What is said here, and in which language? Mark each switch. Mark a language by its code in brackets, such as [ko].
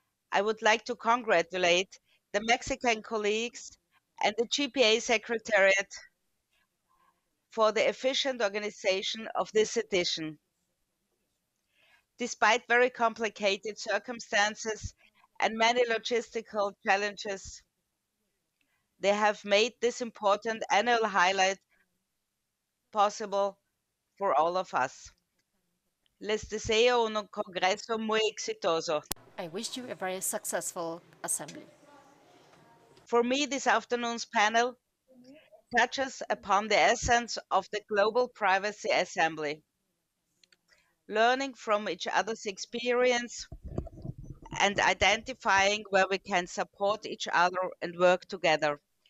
[en] I would like to congratulate the Mexican colleagues and the GPA Secretariat for the efficient organization of this edition. Despite very complicated circumstances and many logistical challenges, they have made this important annual highlight possible for all of us. [es] Les deseo un congreso muy exitoso. [en] I wish you a very successful assembly. For me, this afternoon's panel touches upon the essence of the Global Privacy Assembly, learning from each other's experience and identifying where we can support each other and work together.